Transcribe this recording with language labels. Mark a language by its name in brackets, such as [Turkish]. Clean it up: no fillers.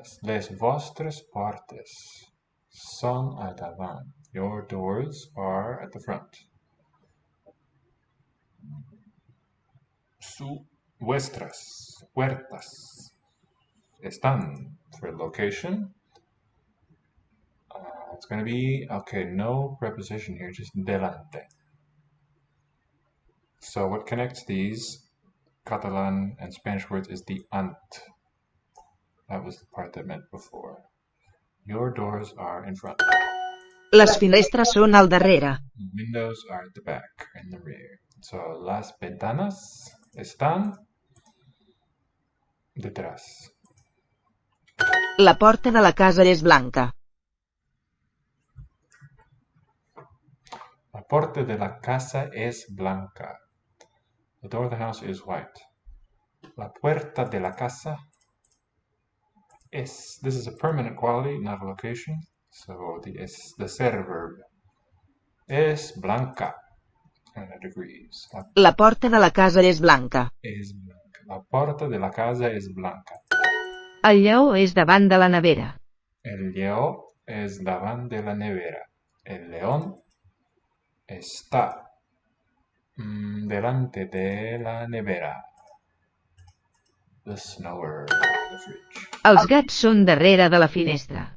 [Catalan] Les vostres portes són al davant. [English] Your doors are at the front. [Spanish] Vuestras puertas están [English] for location. It's going to be, okay, no preposition here, just delante. So what connects these Catalan and Spanish words is the ant. That was the part that meant before. Your doors are in front. [Catalan] Les finestres són al darrere. [English] The windows are at the back, in the rear. [Spanish] So las ventanas están detrás. [Catalan] La porta de la casa és blanca. [Spanish] La puerta de la casa es blanca. [English] The door of the house is white. [Spanish] La puerta de la casa es. [English] This is a permanent quality, not a location. So the ser verb. [Spanish] Es blanca. [English] And the degrees. [Catalan] La porta de la casa és blanca. [Spanish] Es blanca. La puerta de la casa es blanca. [Catalan] El lleó és davant de la nevera. El lleó es davant de la nevera. [Spanish] El león está delante de la nevera. [English] The snower, the fridge. [Catalan] Els gats són darrere de la finestra.